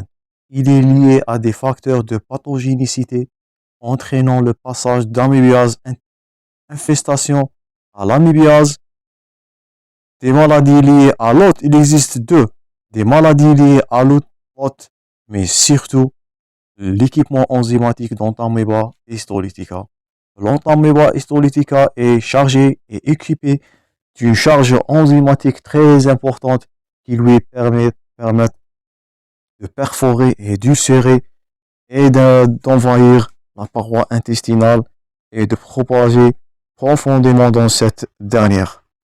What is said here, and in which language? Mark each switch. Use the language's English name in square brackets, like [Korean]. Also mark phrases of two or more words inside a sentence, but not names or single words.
[French] Il est lié à des facteurs de pathogénicité entraînant le passage d'amébiase infestation à l'amébiase. Des maladies liées à l'hôte, il existe deux. Des maladies liées à l'hôte, mais surtout l'équipement enzymatique d'Entamoeba histolytica. L'Entamoeba histolytica est chargé et équipé d'une charge enzymatique très importante qui lui permet de perforer et d'ulcérer et d'envahir la paroi intestinale et de propager profondément dans cette dernière.